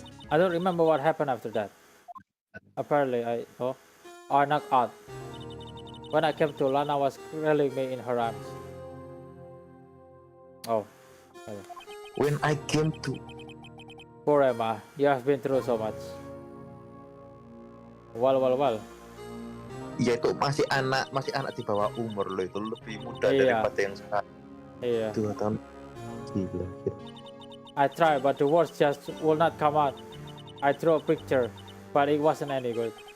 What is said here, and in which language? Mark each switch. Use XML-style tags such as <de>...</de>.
<en>I don't remember what happened after that. Apparently, I knocked out. When I came to, Lana was cradling me in her arms. Oh, When I came to, poor Emma, you have been through so much. Well.</en> <id>ya itu masih anak di bawah umur loh, itu lebih muda Iya. daripada yang sekarang. Yeah. 2 tahun. Gila.</id> <en>I tried, but the words just will not come out. I drew a picture, but it wasn't any good.</en>